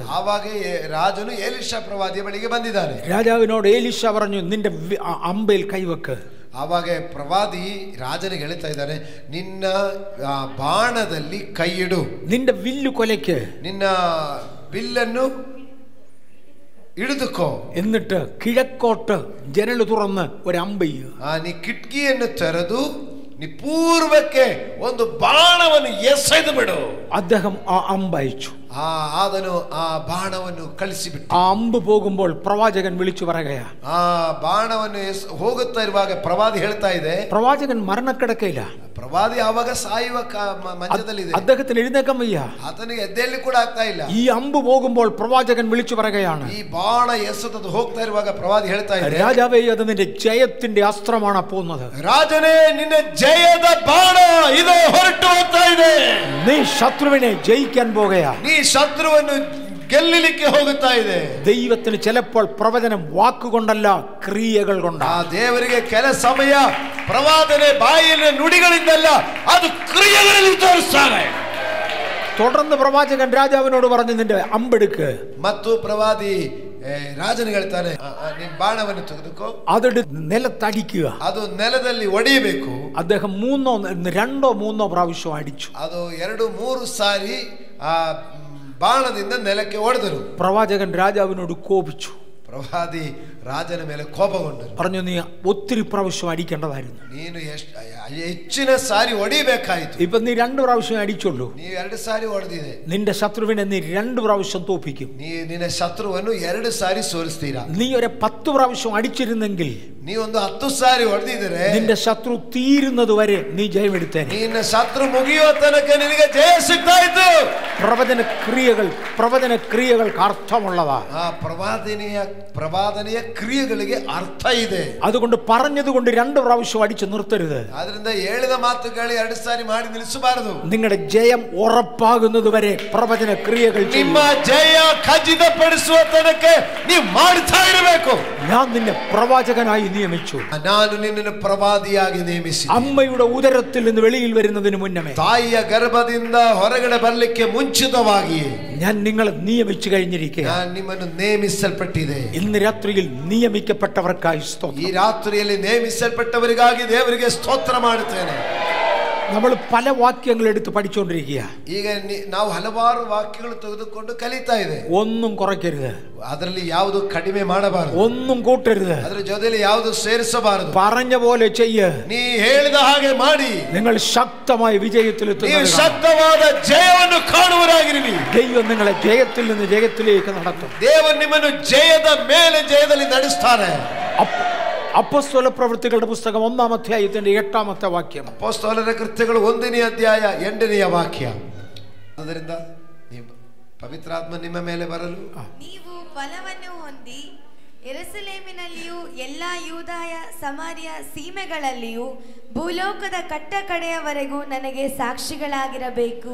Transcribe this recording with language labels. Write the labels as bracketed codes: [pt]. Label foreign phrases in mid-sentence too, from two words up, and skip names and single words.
[kn] ಆವಾಗ ರಾಜನು ಎಲೀಷ ಪ್ರವಾದಿಯ ಬಳಿಗೆ ಬಂದಿದ್ದಾನೆ. [ml] രാജാവിനോട് ഏലീശ പറഞ്ഞു, നിന്റെ അമ്പയിൽ കൈവെക്ക്. [kn] ಆವಾಗ ಪ್ರವಾದಿ ರಾಜನಿಗೆ ಹೇಳ್ತಾ ಇದ್ದಾನೆ, ನಿನ್ನ ಬಾಣದಲ್ಲಿ ಕೈ ಇಡು. [ml] നിന്റെ വില്ലു കൊലയ്ക്ക്. [kn] ನಿನ್ನ ಬಿಲ್ಲನ್ನು ಹಿಡಿದುಕೋ. [ml] എന്നിട്ട് കിഴക്കോട്ട് ജനൽ തുറന്ന് ഒരു അമ്പെയ്യുക. [kn] ನೀ ಕಿಟಕಿಯನ್ನು ತೆರೆದು ನೀ ಪೂರ್ವಕ್ಕೆ ಒಂದು ಬಾಣವನ್ನು ಎಸೆದು ಬಿಡು. [ml] അദ്ദേഹം ആ അമ്പയച്ചു. [kn] ಆದನು ಆ ಬಾಣವನ್ನು ಕಳಿಸಿಬಿಟ್ಟು. [ml] ആ അമ്പ് പോകുമ്പോൾ പ്രവാചകൻ വിളിച്ചു പറയുകയാ. [kn] ಆ ಬಾಣವನ್ನು ಹೋಗುತ್ತಾ ಇರುವಾಗ ಪ್ರವಾದಿ ಹೇಳ್ತಾ ಇದೆ. [ml] പ്രവാചകൻ മരണക്കിടക്കയില്ല. [kn] ಪ್ರವಾದಿ ಆವಾಗ ಸಾಯುವ ಮಂಚದಲ್ಲಿದೆ. [ml] അദ്ദേഹത്തിന് എഴുന്നേക്കാൻ വയ്യ. [kn] ಆತನಿಗೆ ಎದ್ದೇಳಿ ಕೂಡ ಆಗ್ತಾ ಇಲ್ಲ. [ml] ഈ അമ്പ് പോകുമ്പോൾ പ്രവാചകൻ വിളിച്ചു പറയുകയാണ്. [kn] ಈ ಬಾಣ ಎಸೆದು ಹೋಗ್ತಾ ಇರುವಾಗ ಪ್ರವಾದಿ ಹೇಳ್ತಾ ಇದೆ, [ml] രാജാവേ, അത് നിന്റെ ജയത്തിന്റെ അസ്ത്രമാണ് പോകുന്നത്. [kn] ರಾಜನೇ, ನಿನ್ನ ಜಯದ ಬಾಣ ಇದು ಹೊರಟು ಹೋಗ್ತಾ ಇದೆ. [ml] നീ ശത്രുവിനെ ജയിക്കാൻ പോകുകയാ. [kn] ನೀ ಶತ್ರುವನ್ನು ಗೆಲ್ಲಲಿಕ್ಕೆ ಹೋಗುತ್ತಾ ಇದೆ. [ml] ദൈവത്തിന് ചിലപ്പോൾ പ്രവചനം വാക്കുകൊണ്ടല്ല, ക്രിയകൾ കൊണ്ടാണ്. [kn] ದೇವರಿಗೆ ಕೆಲ ಸಮಯ ಪ್ರವಾದನೆ ಬಾಯಿಯ ನುಡಿಗಳಿಂದಲ್ಲ, ಅದು ಕ್ರಿಯೆಗಳಲ್ಲಿ ತೋರಿಸ್ತಾನೆ. [ml] തുടർന്ന് പ്രവാചകൻ രാജാവിനോട് പറഞ്ഞു, നിന്റെ അമ്പെടുക്ക്. [kn] ಮತ್ತು ಪ್ರವಾದಿ ರಾಜನಿಗೆ ಹೇಳ್ತಾನೆ, ನಿನ್ನ ಬಾಣವನ್ನು ತೆಗೆದುಕೋ, [ml] അതെടു നിലത്തടിക്കുക. [kn] ಅದು ನೆಲದಲ್ಲಿ ಒಡೆಯಬೇಕು. [ml] അദ്ദേഹം 2-3 പ്രാവശ്യം അടിച്ചു. [kn] ಅದು 2-3 ಸಾರಿ ಆ ಬಾಣದಿಂದ ನೆಲಕ್ಕೆ ಹೊಡೆದರು. [ml] പ്രവാചകൻ രാജാവിനോട് കോപിച്ചു. [kn] ಪ್ರವಾದಿ ರಾಜನ ಮೇಲೆ ಕೋಪಗೊಂಡರು. [ml] പറഞ്ഞു, നീ ഒത്തിരി പ്രാവശ്യം അടിക്കേണ്ടതായിരുന്നു. [kn] ನೀನು ಹೆಚ್ಚಿನ ಸಾರಿ ಹೊಡಿಬೇಕಾಯಿತು. [ml] ഇപ്പൊ നീ 2 പ്രാവശ്യം അടിച്ചുള്ളൂ. [kn] ನೀವು 2 ಸಾರಿ ಹೊಡೆದಿದೆ. [ml] നിന്റെ ശത്രുവിനെ നീ 2 പ്രാവശ്യം തോൽപ്പിക്കും. [kn] ನಿನ್ನ ಶತ್ರುವನ್ನು 2 ಸಾರಿ ಸೋಲಿಸ್ತೀರಾ. [ml] നീ ഒരു 10 പ്രാവശ്യം അടിച്ചിരുന്നെങ്കിൽ, [kn] ನೀ ಒಂದು 10 ಸಾರಿ ಹೊಡೆದಿದ್ರೆ [ml] നിന്റെ ശത്രു തീരുന്നത് വരെ നീ ജയമെടുത്തേനെ. [kn] ನಿನ್ನ ಶತ್ರು ಮುಗಿಯುವ ತನಕ ನಿನಗೆ ಜಯ ಸಿಗ್ತಾ ಇತ್ತು. [ml] പ്രവചന ക്രിയകൾക്ക് അർത്ഥമുള്ളതാ. [kn] ಆ ಪ್ರವಾದನೆಯ ಕ್ರಿಯೆಗಳಿಗೆ ಅರ್ಥ ಇದೆ. [ml] അതുകൊണ്ട് പറഞ്ഞതുകൊണ്ട് 2 പ്രാവശ്യം അടിച്ചു നിർത്തരുത്. [kn] ಆದ್ರಿಂದ ಹೇಳಿದ ಮಾತುಗಳು 2 ಸಾರಿ ಮಾಡಿ ನಿಲ್ಲಿಸಬಾರದು. [ml] നിങ്ങളുടെ ജയം ഉറപ്പാകുന്നത് വരെ പ്രവചന ക്രിയകൾ [kn] ನಿಮ್ಮ ಜಯ ಖಚಿತಪಡಿಸುವ ತನಕ ನೀವು ಮಾಡ್ತಾ ಇರಬೇಕು. [ml] ഞാൻ നിന്നെ പ്രവാചകനായി നിയമിച്ചു. [kn] ನಾನು ನಿನ್ನನ್ನು ಪ್ರವಾದಿಯಾಗಿ ನೇಮಿಸಿ. [ml] അമ്മയുടെ ഉദരത്തിൽ നിന്ന് വെളിയിൽ വരുന്നതിന് മുന്നമേ, [kn] ತಾಯಿಯ ಗರ್ಭದಿಂದ ಹೊರಗಡೆ ಬರಲಿಕ್ಕೆ ಮುಂಚಿತವಾಗಿ [ml] ഞാൻ നിങ്ങളെ നിയമിച്ചു കഴിഞ്ഞിരിക്കുകയാണ്. [kn] ನಾನು ನಿಮ್ಮನ್ನು ನೇಮಿಸಲ್ಪಟ್ಟಿದೆ. [ml] ഇന്ന് രാത്രിയിൽ നിയമിക്കപ്പെട്ടവർക്കായി സ്തോത്രം. [kn] ಈ ರಾತ್ರಿಯಲ್ಲಿ ನೇಮಿಸಲ್ಪಟ್ಟವರಿಗಾಗಿ ದೇವರಿಗೆ ಸ್ತೋತ್ರ ಮಾಡುತ್ತೇನೆ. [ml] നമ്മൾ പല വാക്യങ്ങൾ എടുത്ത് പഠിച്ചുകൊണ്ടിരിക്കുക. [kn] ಈಗ ನಾವು ಹಲವಾರು ವಾಕ್ಯಗಳು ತೆಗೆದುಕೊಂಡು ಕಲಿತಾ ಇದೆ. [ml] ഒന്നും കുറയ്ക്കരുത്, [kn] ಅದರಲ್ಲಿ ಯಾವುದು ಕಡಿಮೆ ಮಾಡಬಾರದು, [ml] ഒന്നും കൂട്ടരുത്, [kn] ಅದರ ಜೊತೆಯಲ್ಲಿ ಯಾವುದು ಸೇರಿಸಬಾರದು. [ml] പറഞ്ഞ പോലെ ചെയ്യ. [kn] ನೀ ಹೇಳಿದ ಹಾಗೆ ಮಾಡಿ. [ml] നിങ്ങൾ ശക്തമായ വിജയത്തിലെത്തും. [kn] ನೀವು ಶಕ್ತವಾದ ಜಯವನ್ನು ಕಾಣುವರಾಗಿರಿ. [ml] ദൈവം നിങ്ങളെ ജയത്തിൽ നിന്ന് ജയത്തിലേക്ക് നടത്തും. [kn] ದೇವರು ನಿಮ್ಮನ್ನು ಜಯದ ಮೇಲೆ ಜಯದಲ್ಲಿ ನಡೆಸ್ತಾನೆ. [ml] അപ്പോസ്തല പ്രവൃത്തികളുടെ പുസ്തകം 1-ാം അധ്യായത്തിന്റെ 8-ാമത്തെ വാക്യം. [kn] ಅಪೊಸ್ತಲರ ಕೃತ್ಯಗಳು 1ನೇ ಅಧ್ಯಾಯ 8ನೇ ವಾಕ್ಯ. ಅದರಿಂದ ಪವಿತ್ರಾತ್ಮ ನಿಮ್ಮ ಮೇಲೆ ಬರಲು ನೀವು ಫಲವನ್ನು ಹೊಂದಿ ಯೆರೂಸಲೇಮಿನಲ್ಲಿಯೂ ಎಲ್ಲಾ ಯೂದಾಯ ಸಮಾರ್ಯ ಸೀಮೆಗಳಲ್ಲಿಯೂ ಭೂಲೋಕದ ಕಟ್ಟಕಡೆಯವರೆಗೂ ನನಗೆ ಸಾಕ್ಷಿಗಳಾಗಿರಬೇಕು.